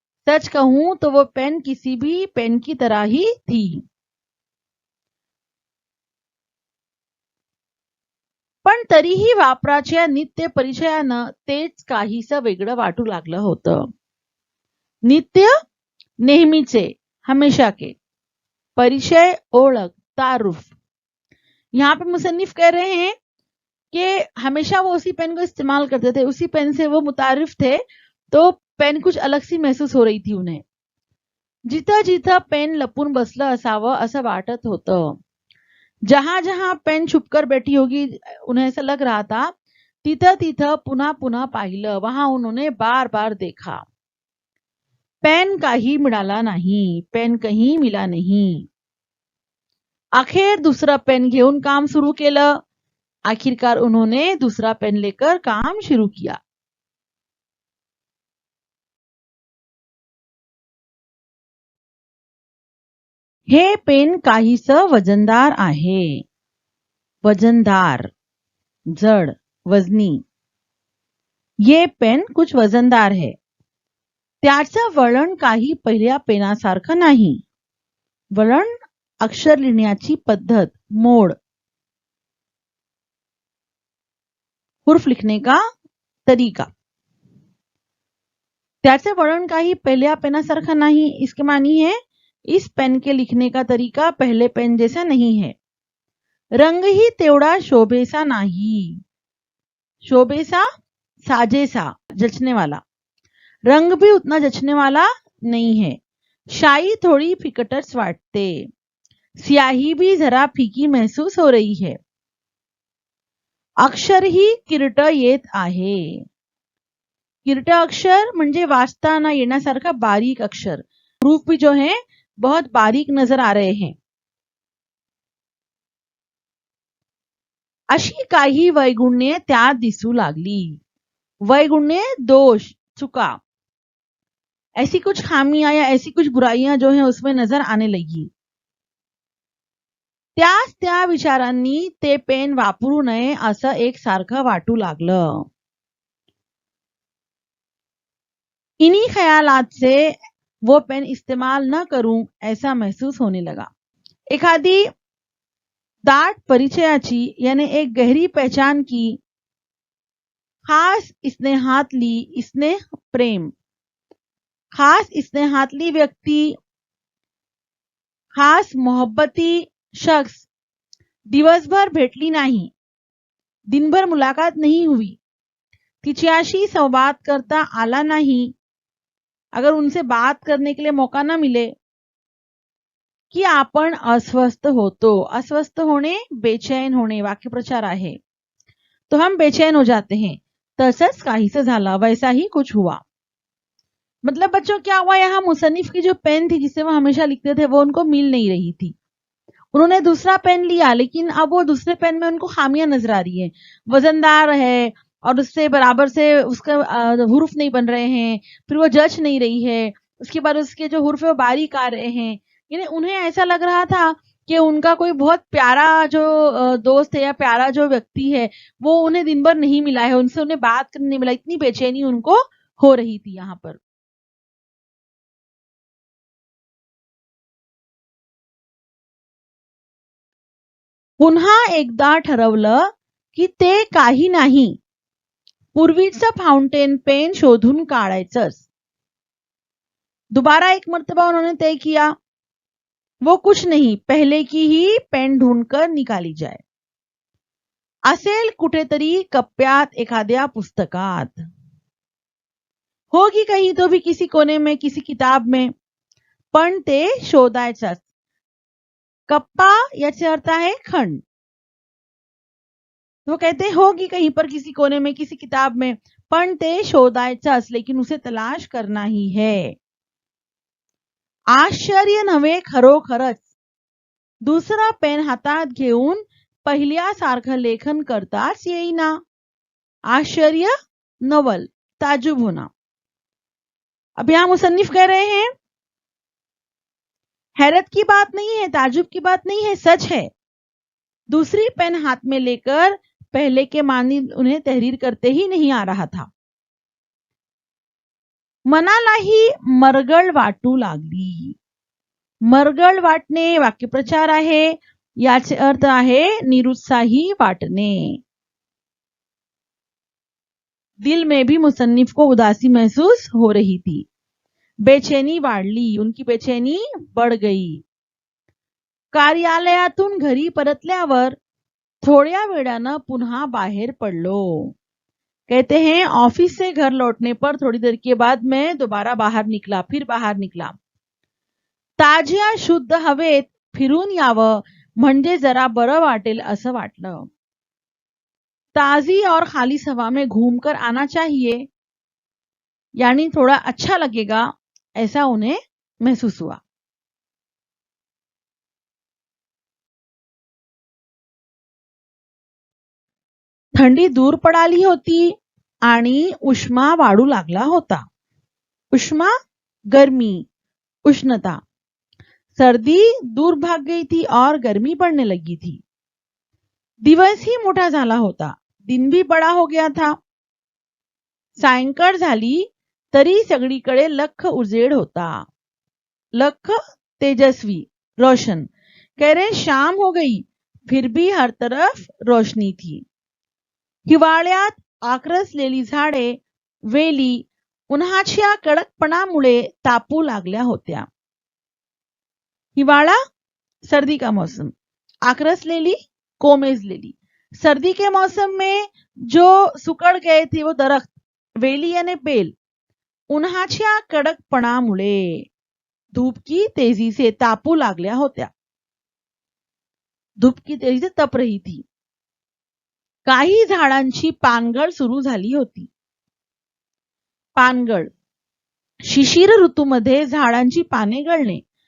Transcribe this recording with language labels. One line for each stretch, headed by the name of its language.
Hindi: सच कहूं तो वो पेन किसी भी पेन की तरह ही थी.
Marathi: पण तरीही वापराच्या नित्य परिचयानं तेच काहीसं वेगळं वाटू लागलं होतं. नित्य, नेहमीचे,
Hindi: हमेशा के.
Marathi: परिचय, ओळख, तारुफ.
Hindi: यहाँ पे मुसन्निफ कह रहे हैं कि हमेशा वो उसी पेन को इस्तेमाल करते थे, उसी पेन से वो मुतारिफ थे, तो पेन कुछ अलग सी महसूस हो रही थी उन्हें.
Marathi: जिथं जिथं पेन लपून बसलं असावं असं वाटत होतं.
Hindi: जहां जहां पेन छुपकर बैठी होगी उन्हें ऐसा लग रहा था.
Marathi: तिथं तिथं पुन्हा पुन्हा पाहिलं,
Hindi: वहां उन्होंने बार बार देखा.
Marathi: पेन काही मिळाला नाही,
Hindi: पेन कहीं मिला नहीं.
Marathi: अखेर दूसरा पेन घेऊन काम सुरू केलं.
Hindi: आखिरकार उन्होंने दूसरा पेन लेकर काम शुरू किया.
Marathi: हे पेन काहीसं वजनदार आहे. वजनदार, जड, वजनी.
Hindi: ये पेन कुछ वजनदार है.
Marathi: त्याचं वळण काही पहिल्या पेनासारखं नाही. वळण, अक्षर लिहिण्याची पद्धत, मोड.
Hindi: हुर्फ लिखने का तरीका.
Marathi: त्याचे वळण काही पहिल्या पेनासारखा
Hindi: नहीं, इसके मानी है इस पेन के लिखने का तरीका पहले पेन जैसा नहीं है.
Marathi: रंग ही तेवढा शोभेसा नाही. शोभेसा, साजेसा,
Hindi: जचने वाला. रंग भी उतना जचने वाला नहीं है.
Marathi: शाई थोड़ी फिकटच वाटते.
Hindi: स्याही भी जरा फीकी महसूस हो रही है.
Marathi: अक्षर ही किरट येत आहे. किरट अक्षर म्हणजे वाचता न येण्यासारखा बारीक अक्षर.
Hindi: रूप भी जो है बहुत बारीक नजर आ रहे हैं.
Marathi: अशी काही वैगुण्ये त्यात दिसू लागली. वैगुण्ये, दोष, चुका.
Hindi: ऐसी कुछ खामियां या ऐसी कुछ बुराइयां जो है उसमें नजर आने लगी.
Marathi: त्याच त्या विचारांनी ते पेन वापरू नये असं एक सारखं वाटू लागलं.
Hindi: इन्हीं ख्यालात से वो पेन इस्तेमाल न करूं ऐसा महसूस होने लगा.
Marathi: एखादी दाट परिचयाची
Hindi: यानी एक गहरी पहचान की,
Marathi: खास स्नेहातली, स्नेह प्रेम, खास स्नेहातली व्यक्ती,
Hindi: खास मोहब्बती शख्स
Marathi: दिवसभर भेटली नाही.
Hindi: दिनभर मुलाकात नहीं हुई.
Marathi: तिच्याशी संवाद करता आला नहीं.
Hindi: अगर उनसे बात करने के लिए मौका न मिले.
Marathi: कि आपण अस्वस्थ होतो. अस्वस्थ होणे, बेचैन होणे वाक्यप्रचार आहे.
Hindi: तो हम बेचैन हो जाते हैं.
Marathi: तसंच काहीसं झाला,
Hindi: वैसा ही कुछ हुआ. मतलब बच्चों क्या हुआ, यहाँ मुसन्निफ की जो पेन थी जिससे वो हमेशा लिखते थे वो उनको मिल नहीं रही थी. उन्होंने दूसरा पेन लिया, लेकिन अब वो दूसरे पेन में उनको खामियां नजर आ रही है, वजनदार है और उससे बराबर से उसका हुरूफ नहीं बन रहे हैं, फिर वो जच नहीं रही है, उसके बाद उसके जो हुरूफ है वो बारीक आ रहे हैं। यानी उन्हें ऐसा लग रहा था कि उनका कोई बहुत प्यारा जो दोस्त है या प्यारा जो व्यक्ति है वो उन्हें दिन भर नहीं मिला है, उनसे उन्हें बात करने नहीं मिला, इतनी बेचैनी उनको हो रही थी यहाँ पर।
Marathi: पुन्हा एकदा ठरवलं की ते काही नाही, पूर्वीचं फाउंटेन पेन शोधून काढायचंच।
Hindi: दोबारा एक मर्तबा उन्होंने तय किया, वो कुछ नहीं, पहले की ही पेन ढूंढकर निकाली जाए।
Marathi: असेल कुठेतरी कप्प्यात एखाद्या पुस्तकात,
Hindi: होगी कहीं तो भी किसी कोने में किसी किताब में,
Marathi: पण ते शोधायचंच। कप्पा याचे अर्थ आहे खंड।
Hindi: वो कहते हैं होगी कहीं पर किसी कोने में किसी किताब में,
Marathi: पण ते शोधायचंच,
Hindi: लेकिन उसे तलाश करना ही है।
Marathi: आश्चर्य नव्हे, खरोखरच दुसरा पेन हातात घेऊन पहिल्यासारखं लेखन करताच येईना। आश्चर्य, नवल,
Hindi: ताजुब होना। अब यहां मुसन्निफ कह रहे हैं हैरत की बात नहीं है, ताजुब की बात नहीं है, सच है। दूसरी पेन हाथ में लेकर पहले के मानिंद उन्हें तहरीर करते ही नहीं आ रहा था।
Marathi: मनालाही मरगळ वाटू लागली। मरगळ वाटणे वाक्यप्रचार आहे, याचे अर्थ आहे निरुत्साही वाटणे।
Hindi: दिल में भी मुसन्निफ को उदासी महसूस हो रही थी,
Marathi: बेचैनी वाढली,
Hindi: उनकी बेचैनी बढ़ गई।
Marathi: कार्यालयातून घरी परतल्यावर थोड्या वेळानं पुन्हा बाहेर पडलो।
Hindi: कहते हैं ऑफिस से घर लौटने पर थोड़ी देर के बाद मैं दोबारा बाहर निकला, फिर बाहर निकला।
Marathi: ताज्या शुद्ध हवेत फिरून यावं म्हणजे जरा बरं वाटेल असं वाटलं।
Hindi: ताजी और खाली हवा में घूमकर आना चाहिए, यानी थोड़ा अच्छा लगेगा, ऐसा उन्हें महसूस हुआ।
Marathi: थंडी दूर पडाली होती आणि उष्मा वाढू लागला होता। उष्मा, गर्मी, उष्णता।
Hindi: सर्दी दूर भाग गई थी और गर्मी बढ़ने लगी थी।
Marathi: दिवस ही मोठा झाला होता,
Hindi: दिन भी बड़ा हो गया था।
Marathi: सायंकाळ झाली तरी सगळीकडे लख उजेड होता। लख, तेजस्वी, रोशन।
Hindi: कह रहे शाम हो गई, फिर भी हर तरफ रोशनी थी।
Marathi: हिवाळ्यात आक्रसलेली झाडे, वेली उन्हाच्या कडकपणामुळे तापू लागल्या होत्या। हिवाळा,
Hindi: सर्दी का मौसम,
Marathi: आक्रसलेली, कोमेजलेली।
Hindi: सर्दी के मौसम में जो सुकड़ गए थे वो दरख्त, वेली यानी बेल,
Marathi: उन्हाच्या कडकपणामुळे
Hindi: धूप की तेजी से
Marathi: तापू लागल्या होत्या।
Hindi: धूप की तेजी से तप रही थी।
Marathi: काही झाडांची पानगळ सुरू झाली होती। पानगळ, शिशिर ऋतूमध्ये झाडांची पाने गळणे।